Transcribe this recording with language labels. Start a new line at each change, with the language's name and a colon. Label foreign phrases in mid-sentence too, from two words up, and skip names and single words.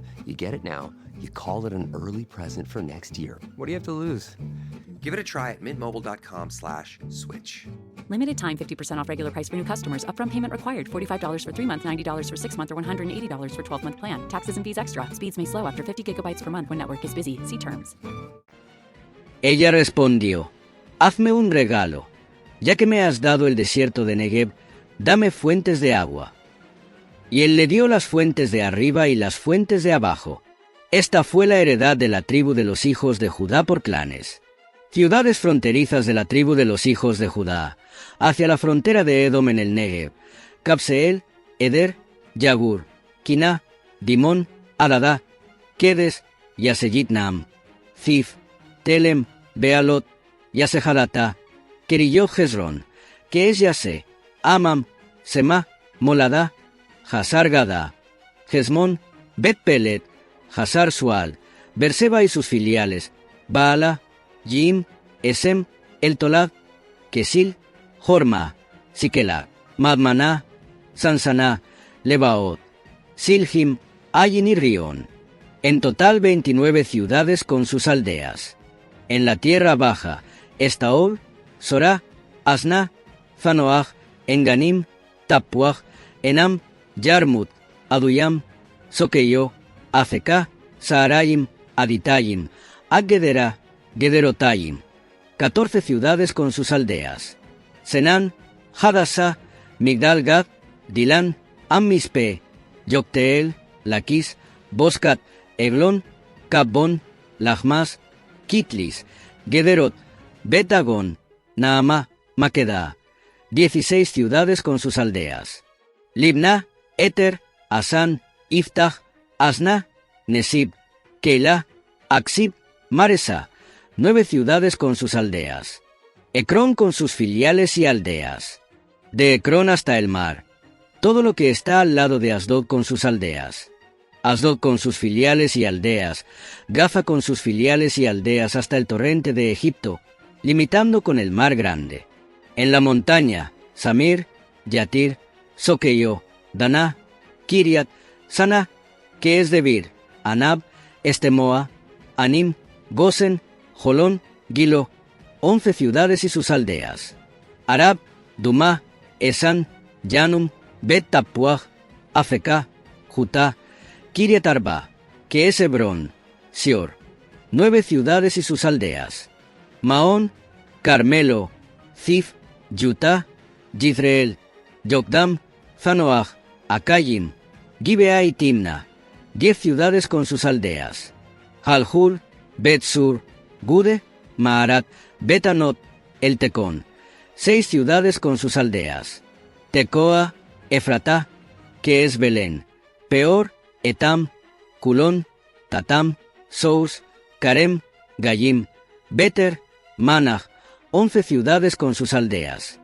English: You get it now, you call it an early present for next year. What do you have to lose? Give it a try at mintmobile.com/switch. Limited time 50% off regular price for new customers. Upfront payment required. $45 for 3 months, $90 for 6 months, or $180 for 12-month plan. Taxes and fees extra. Speeds may slow after 50 gigabytes per month when network is busy. See terms.
Spanish: Ella respondió: hazme un regalo. Ya que me has dado el desierto de Negev, dame fuentes de agua. Y él le dio las fuentes de arriba y las fuentes de abajo. Esta fue la heredad de la tribu de los hijos de Judá por clanes. Ciudades fronterizas de la tribu de los hijos de Judá, hacia la frontera de Edom en el Negev: Cabseel, Eder, Yagur, Quiná, Dimón, Adadá, Kedes, Yasejitnam, Zif, Telem, Bealot, Yasejadata, Keriyot Hezrón, que es Yase, Amam, Semá, Moladá, Hazar Gadá, Hezmón, Bet Pelet, Hazar Sual, Berseba y sus filiales, Baala, Yim, Esem, El Tolad, Kesil, Jorma, Siquelá, Madmaná, Sansaná, Lebaot, Silhim, Ayin y Rión. En total 29 ciudades con sus aldeas. En la tierra baja, Estaol, Sorá, Asná, Zanoaj, Enganim, Tapuaj, Enam, Yarmut, Aduyam, Soqueyo, Azecá, Saarayim, Aditayim, Aggedera, Gederotayim. 14 ciudades con sus aldeas. Senán, Hadasá, Migdal Gad, Dilán, Ammispe, Yokteel, Laquis, Boscat, Eglón, Cabbón, Lachmas, Kitlis, Gederot, Betagón, Naamá, Maquedá. 16 ciudades con sus aldeas. Libná, Eter, Asán, Iftach, Asná, Nesib, Keilah, Aksib, Maresá. 9 ciudades con sus aldeas. Ecrón con sus filiales y aldeas. De Ecrón hasta el mar. Todo lo que está al lado de Asdod con sus aldeas. Asdod con sus filiales y aldeas. Gaza con sus filiales y aldeas hasta el torrente de Egipto, limitando con el mar grande. En la montaña, Samir, Yatir, Soqueyo, Daná, Kiriat, Saná, que es Debir, Anab, Estemoa, Anim, Gosen, Jolón, Gilo, 11 ciudades y sus aldeas. Arab, Dumá, Esan, Yanum, Bet Tapuaj, Afecá, Jutá, Kiriat Arba, que es Hebrón, Sior, 9 ciudades y sus aldeas. Maón, Carmelo, Zif, Yutá, Yizreel, Yokdam, Zanoaj, Acayim, Gibea y Timna, 10 ciudades con sus aldeas. Halhul, Bet-Sur, Gude, Maarat, Betanot, El Tecón, 6 ciudades con sus aldeas. Tecoa, Efratá, que es Belén, Peor, Etam, Culón, Tatam, Sous, Carem, Gayim, Beter, Manach, 11 ciudades con sus aldeas.